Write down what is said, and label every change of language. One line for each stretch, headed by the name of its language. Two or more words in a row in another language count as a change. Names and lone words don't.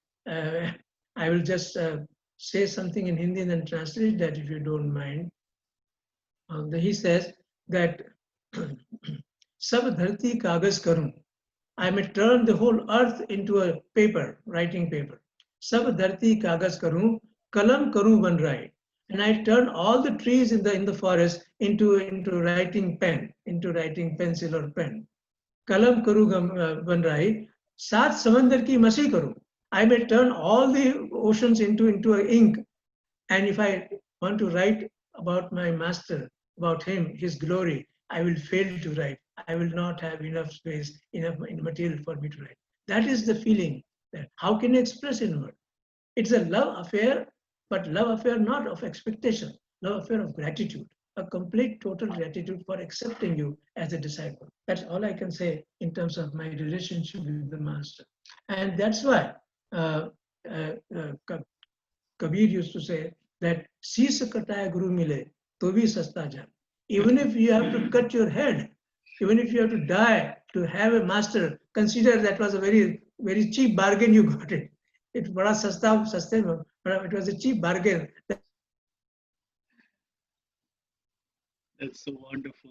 English: I will just say something in Hindi and then translate that if you don't mind. He says that
Hindi: सब धरती कागज़ करूं.
English: I may turn the whole earth into a paper, writing paper.
Hindi: सब धरती कागज़ करूं, कलम करूं बनराय.
English: And I turned all the trees in the forest into writing pen, into writing pencil or pen.
Hindi: कलम करूं बनराय, सात समंदर की मसि करूं.
English: I may turn all the oceans into a ink. And if I want to write about my master, about him, his glory, I will fail to write. I will not have enough space, enough material for me to write. That is the feeling. That how can you express in words? It's a love affair, but love affair not of expectation, love affair of gratitude, a complete total gratitude for accepting you as a disciple. That's all I can say in terms of my relationship with the master. And that's why uh, uh, uh, Kabir used to say that
Hindi: "सीस कटाए गुरु मिले, तो भी सस्ता जान."
English: Even if you have to cut your head, even if you have to die to have a master, consider that was a very cheap bargain you got it. It
Hindi: बड़ा सस्ते में,
English: but it was a cheap bargain. That's so wonderful.